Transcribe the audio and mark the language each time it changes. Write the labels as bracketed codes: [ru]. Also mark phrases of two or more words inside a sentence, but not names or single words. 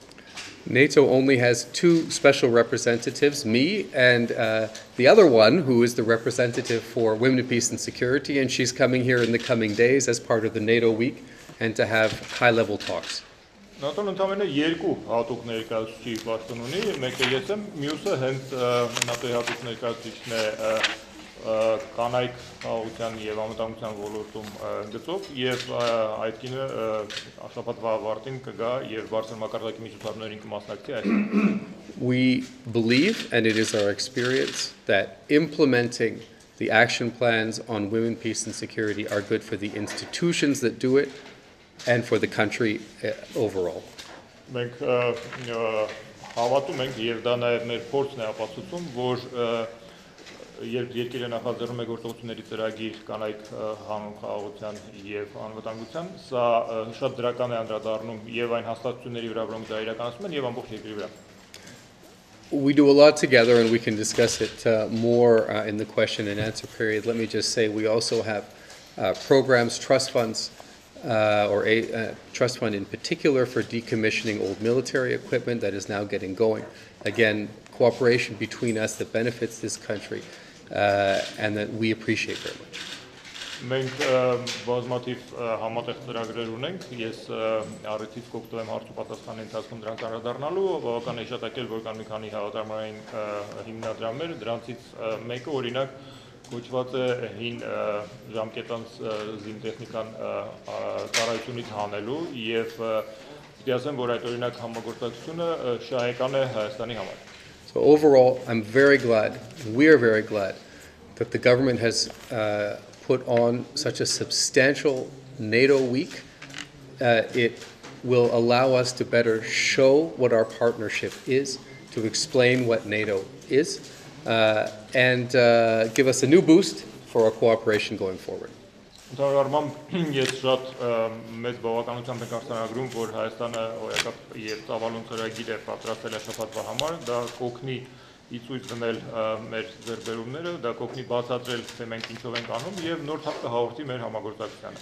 [en] NATO only has two special representatives, me and the other one who is the representative for women, peace and security, and she's coming here in the coming days as part of the NATO week and to have high-level talks. [hy] ՆԱՏՕ-ն ընդամենը երկու հատուկ ներկայացուցիչ պաշտոն ունի, մեկը ես եմ, մյուսը հենց ՆԱՏՕ-ի հատուկ ներկայացուցիչն է կանայք խաղաղության եւ անվտանգության ոլորտում գծով եւ այդ կինը շաբաթվա ավարտին կգա եւ բարձր մակարդակի միջոցառումներին կմասնակցի այս։ [en] We believe, and it is our experience, that implementing the action plans on women, peace and security are good for the institutions that do it and for the country overall. [hy] Մենք հավատում ենք եւ դա նաեւ մեր փորձն է ապացուցում, որ երբ երկիրը նախաձեռնում է գործողությունների ծրագիր կանայք հանուն խաղաղության եւ անվտանգության, սա շատ դրական է անդրադառնում եւ այն հաստատությունների վրա, որոնք դա իրականացնում են եւ ամբողջ երկրի վրա։ [en] We do a lot together and we can discuss it more in the question and answer period. Let me just say we also have programs, trust funds, or a trust fund in particular for decommissioning old military equipment that is now getting going. Again, cooperation between us that benefits this country and that we appreciate very much. [hy] Մենք բազմաթիվ համատեղ ծրագրեր ունենք, ես առիթից կօգտվեմ հարց ու պատասխանի ընթացքում դրանց անդրադառնալու, բավական է հիշատակել, որ կան մի քանի հավատարմային հիմնադրամներ, դրանցից մեկը օրինակ կոչված է հին ժամկետանց զինտեխնիկան ծառայությունից հանելու եւ պիտի ասեմ, որ այդ օրինակ համագործակցությունը շահեկան է Հայաստանի համար։ [en] So overall, I'm very glad, we are very glad that the government has put on such a substantial NATO week. It will allow us to better show what our partnership is, to explain what NATO is, and give us a new boost for our cooperation going forward. [hy] Ընդհանուր առմամբ ես շատ մեծ բավականությամբ եմ արձանագրում, որ Հայաստանը հոյակապ եւ ծավալուն ծրագիր է պատրաստել շաբաթվա համար, դա կօգնի ի ցույց դնել մեր ձեռքբերումները, դա կօգնի բացատրել, թե մենք ինչով ենք անում եւ նոր թափ կհաղորդի մեր համագործակցությանը։